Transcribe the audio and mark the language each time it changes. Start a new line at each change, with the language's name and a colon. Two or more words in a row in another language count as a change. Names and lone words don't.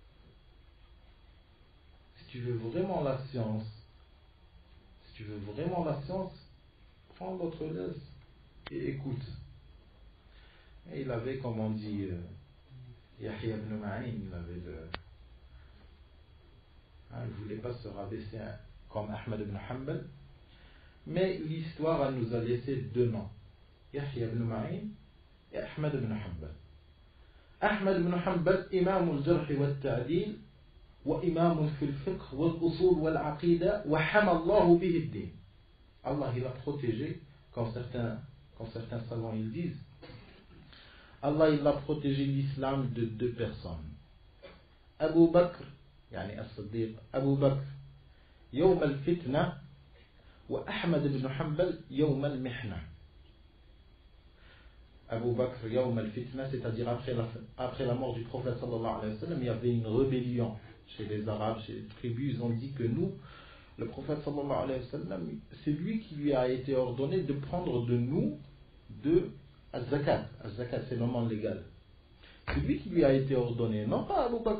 French: Si tu veux vraiment la science, prends l'autre laisse et écoute. Et il avait, comme on dit, Yahya ibn Ma'in, il ne voulait pas se rabaisser comme Ahmad ibn Hanbal, mais l'histoire nous a laissé deux noms, Yahya ibn Ma'in et Ahmad ibn Hanbal.
Arabic: Ahmad ibn Hanbal, إمام الجرح والتعديل وإمام في الفقه والأصول والعقيدة وحمى الله به الدين.
French: Allah il a protégé, comme certains savants ils disent, Allah il a protégé l'islam de deux personnes.
Arabic: أبو بكر يعني الصديق أبو بكر يوم الفتنة وأحمد بن حنبل يوم المحنة.
French: Abu Bakr,
Arabic: يوم الفتنة,
French: c'est-à-dire après la mort du prophète
Arabic: صلى الله عليه وسلم,
French: il y avait une rébellion chez les Arabes, chez les tribus. Ils ont dit que nous, le prophète
Arabic: صلى الله عليه وسلم,
French: c'est lui qui lui a été ordonné de prendre de nous de al-zakat. Al-zakat, c'est le moment légal. C'est lui qui lui a été ordonné, non pas Abu Bakr.